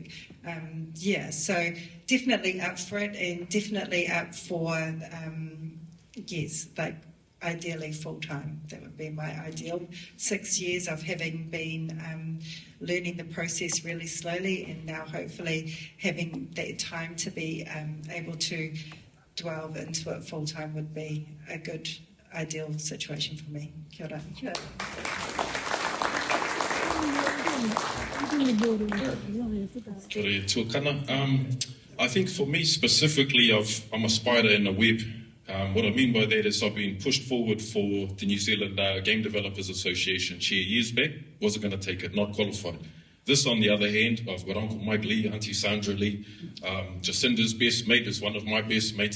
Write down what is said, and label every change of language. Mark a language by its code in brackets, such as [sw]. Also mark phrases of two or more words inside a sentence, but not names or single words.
[en] So definitely up for it, and definitely up for like ideally full-time. That would be my ideal. 6 years of having been learning the process really slowly, and now hopefully having that time to be able to delve into it full-time would be a good, ideal situation for me. [mi] Kia ora. Kia ora. Kia ora, tuakana. [en] I think for me specifically, I'm a spider in a web. What I mean by that is I've been pushed forward for the New Zealand Game Developers Association chair years back. Wasn't going to take it, not qualified. This, on the other hand, I've got Uncle Mike Lee, Auntie Sandra Lee, Jacinda's best mate is one of my best mates.